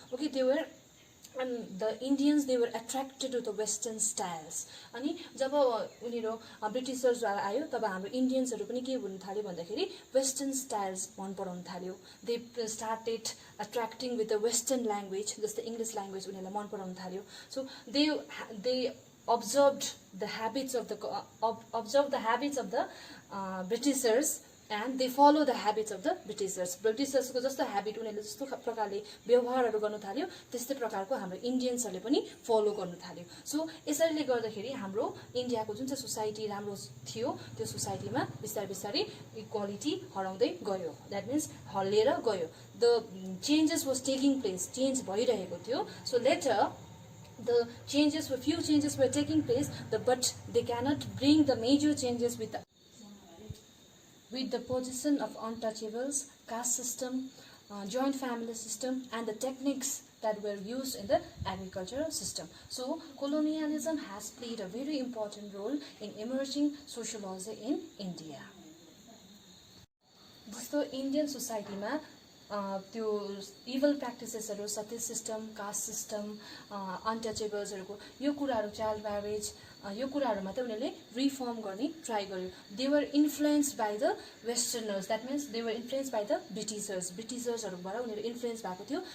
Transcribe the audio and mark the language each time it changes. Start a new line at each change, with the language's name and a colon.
English: Okay, they were the Indians they were attracted to the western styles.
Nepali: अनि जब उनीहरू ब्रिटिसर्स आयो तब हाम्रो इन्डियन्सहरू पनि के हुन थाल्यो भन्दाखेरि वेस्टर्न स्टाइल्स मन पराउन थाल्यो।
English: they started attracting with the western language,
Nepali: जस्तै इङ्ग्लिस ल्याङ्ग्वेज उनीहरूलाई मन पराउन थाल्यो।
English: So they observed the habits of the Britishers, and they follow the habits of the Britishers.
Nepali: Britishers को जस्तो habit उनीहरूले जस्तो प्रकारले व्यवहारहरू गर्न थाल्यो त्यस्तै प्रकारको हाम्रो इन्डियन्सहरूले पनि फलो गर्न थाल्यो। सो यसैले गर्दाखेरि हाम्रो इन्डियाको जुन चाहिँ सोसाइटी राम्रो थियो त्यो सोसाइटीमा बिस्तारै बिस्तारै इक्वालिटी हराउँदै गयो,
English: that means
Nepali: हल्लिएर गयो।
English: the changes was taking place,
Nepali: change भइरहेको थियो।
English: So later the few changes were taking place, but they cannot bring the major changes with the position of untouchables, caste system, joint family system, and the techniques that were used in the agricultural system. So colonialism has played a very important role in emerging sociology in India.
Nepali: जस्तो Indian सोसाइटीमा त्यो evil प्र्याक्टिसेसहरू, सती system, caste system, अनटचेबल्सहरूको यो कुराहरू, child marriage, यो कुराहरूमा चाहिँ उनीहरूले reform गर्ने ट्राई गर्यो।
English: they were influenced by the westerners, that means they were influenced by the ब्रिटिसर्सहरूबाट
Nepali: उनीहरू इन्फ्लुएन्स भएको थियो।